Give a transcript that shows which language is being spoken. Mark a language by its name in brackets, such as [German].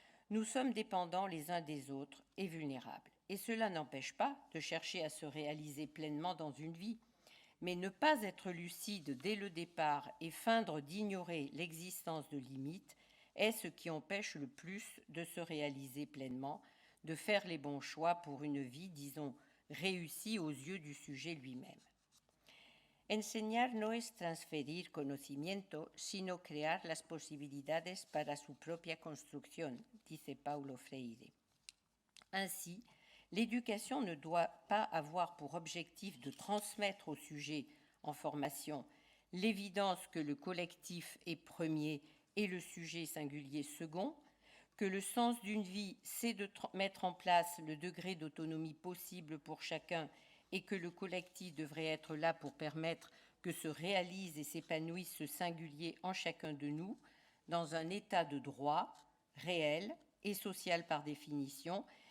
[French] Nous sommes dépendants les uns des autres et vulnérables. Et cela n'empêche pas de chercher à se réaliser pleinement dans une vie, mais ne pas être lucide dès le départ et feindre d'ignorer l'existence de limites est ce qui empêche le plus de se réaliser pleinement, de faire les bons choix pour une vie, disons, réussie aux yeux du sujet lui-même. [Spanish] Enseñar no es transferir conocimiento, sino crear las posibilidades para su propia construcción, dice Paulo Freire. [French] Ainsi, l'éducation ne doit pas avoir pour objectif de transmettre au sujet en formation l'évidence que le collectif est premier et le sujet singulier second, que le sens d'une vie, c'est de mettre en place le degré d'autonomie possible pour chacun et que le collectif devrait être là pour permettre que se réalise et s'épanouisse ce singulier en chacun de nous, dans un état de droit réel et social par définition,